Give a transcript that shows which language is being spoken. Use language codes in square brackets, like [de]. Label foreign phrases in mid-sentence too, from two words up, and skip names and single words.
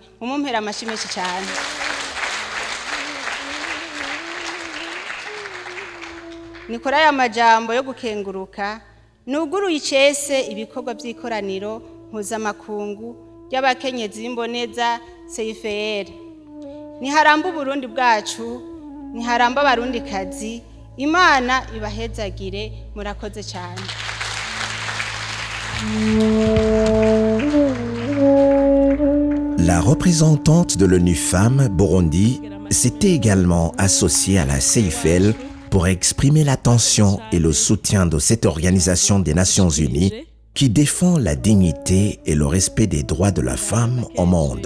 [rn] Umumpera amashimeshi cyane. Nikora ya majambo yo gukenguruka nuguruye icese ibikorwa by'ikoraniro mpuzamakungu y'abakenyezi b'imboneza CIFL. Niharamba Burundi bwacu, niharamba abarundikazi, Imana ibahezagire, murakoze cyane. [fr] La représentante de l'ONU Femmes Burundi s'était également associée à la CIFL pour exprimer l'attention et le soutien de cette organisation des Nations Unies qui défend la dignité et le respect des droits de la femme au monde.